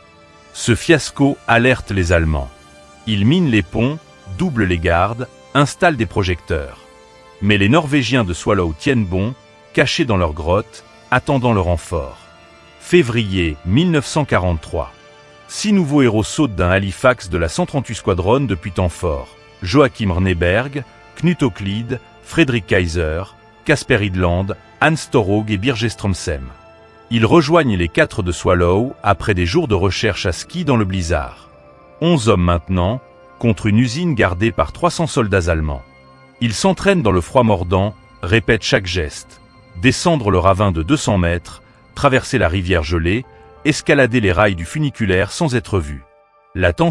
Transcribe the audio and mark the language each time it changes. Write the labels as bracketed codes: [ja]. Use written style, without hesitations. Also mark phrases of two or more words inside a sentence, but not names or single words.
[fr] Ce fiasco alerte les Allemands. Ils minent les ponts, doublent les gardes, installent des projecteurs. Mais les Norvégiens de Swallow tiennent bon, cachés dans leurs grottes, attendant le renfort. Février 1943. 6 nouveaux héros sautent d'un Halifax de la 138 Squadron depuis temps fort. Joachim Rneberg, Knut Auklid, Fredrik Kaiser, Kasper Idland, Hans Storhaug et Birger Strömsem. Ils rejoignent les 4 de Swallow après des jours de recherche à ski dans le blizzard. 11 hommes maintenant, contre une usine gardée par 300 soldats allemands. Ils s'entraînent dans le froid mordant, répètent chaque geste. Descendre le ravin de 200 mètres, traverser la rivière gelée, escalader les rails du funiculaire sans être vus.